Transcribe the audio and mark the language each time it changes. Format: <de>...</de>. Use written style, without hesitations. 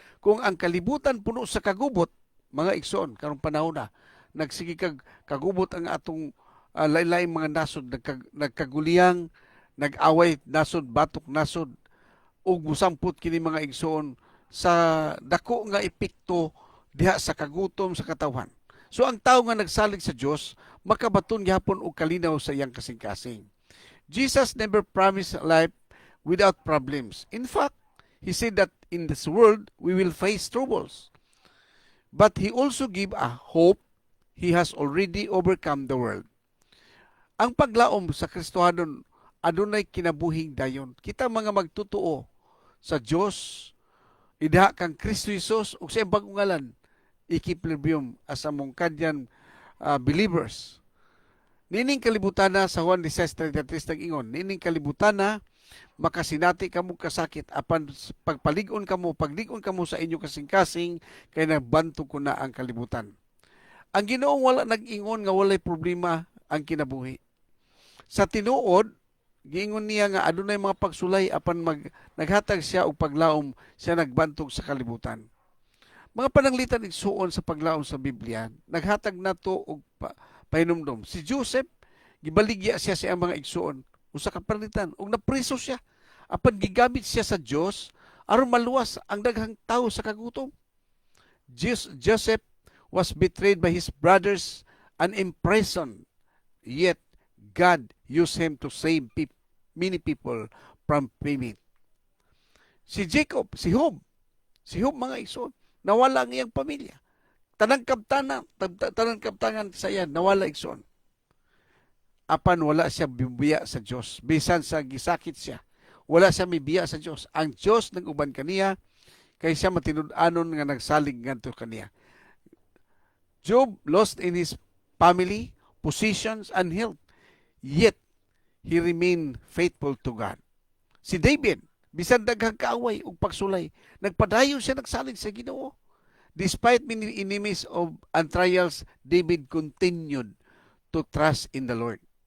<ceb>Kung ang kalibutan puno sa kagubot, mga igsoon karong panahon na nagsige kagubot ang atong lain-laing mga nasod, nagkaguliyang, nag-away nasod, batok nasod, ug musampot kini mga igsoon sa dako nga epekto diha sa kagutom sa katawhan. So ang tao nga nagsalig sa Dios makabaton gyapon og kalinaw sa iyang kasing-kasing.</ceb> <en>Jesus never promised a life without problems. In fact, he said that in this world we will face troubles. But he also gave a hope he has already overcome the world.</en> <ceb>Ang paglaom sa Kristohanon adunay kinabuhing dayon. Kita mga magtutuo sa Dios, idha kang Kristo Jesus ug sa ibang ngalan ikiplibium as among kadyan believers. Nining kalibutana sa Juan 16:33 nag-ingon, nining kalibutana makasinati kamo kasakit apan pagpalig-on kamo, paglig-on kamo sa inyo kasing-kasing kay nagbantog ko na ang kalibutan. Ang Ginoong wala nag-ingon nga walay problema ang kinabuhi. Sa tinuod, giingon niya nga adunay mga pagsulay apan naghatag siya og paglaom, siya nagbantog sa kalibutan. Mga pananglitan igsuon sa paglaom sa Biblia, naghatag nato og pahinumdom. Si Joseph, gibaligya siya sa mga igsuon, usa ka pananglitan, ug napriso siya. Apan gigamit siya sa Dios aron maluwas ang daghang tawo sa kagutom.</ceb> <en>Joseph was betrayed by his brothers and imprisoned. Yet God used him to save many people from famine.</en> <ceb>Si Jacob, si Job mga igsoon, nawala ang iyang pamilya. Tanang kaptanan sa iya, nawala igsoon. Apan wala siya bibiya sa Dios. Bisan sa gisakit siya, wala siya mibiya sa Dios. Ang Dios nag-uban kaniya, kay siya matinud-anon nga nagsalig ngadto kaniya.</ceb> <en>Job lost in his family, positions, and health. Yet, he remained faithful to God.</en> <ceb>Si David, bisan daghang kaaway ug pagsulay, nagpadayon siya nagsalig sa Ginoo.</ceb> <en>Despite many enemies and trials, David continued to trust in the Lord.</en>